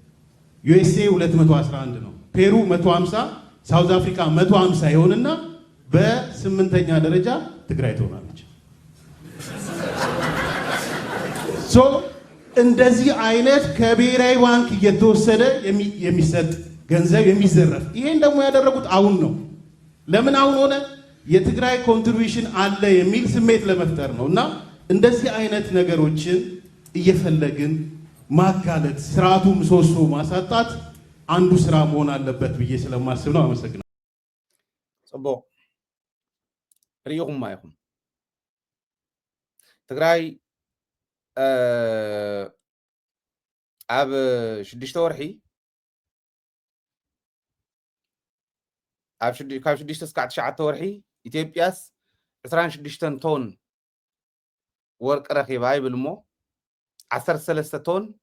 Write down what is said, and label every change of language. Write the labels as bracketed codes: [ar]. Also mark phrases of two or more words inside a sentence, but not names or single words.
[am] ዩኤስኤ 211 ነው፣ ፔሩ 150፣ ሳውዝ አፍሪካ 150 ይሆንና በ8ኛ ደረጃ ትግራይ ትሆናለች። እንደዚህ አይነት ከብሔራዊ ባንክ እየተወሰደ የሚሰጥ ገንዘብ የሚዘረፍ ይሄን ደግሞ ያደረጉት አሁን ነው። ለምን አሁን ሆነ? የትግራይ ኮንትሪቢዩሽን አለ የሚል ስሜት ለመፍጠር ነው። እና እንደዚህ አይነት ነገሮችን እየፈለግን ማጋለጥ፣ ስርዓቱ ምሰሶ ማሳጣት አንዱ ስራ መሆን አለበት ብዬ ስለማስብ ነው። አመሰግናለሁ። [ti] ጽቡቅ ሪኢኹም ማይኹም ትግራይ ኣብ 6 ወርሒ ካብ 6 እስካዕ 9 ወርሒ ኢትዮጵያስ 26 ቶን ወርቂ ረኺባ ይብል እሞ 13 ቶን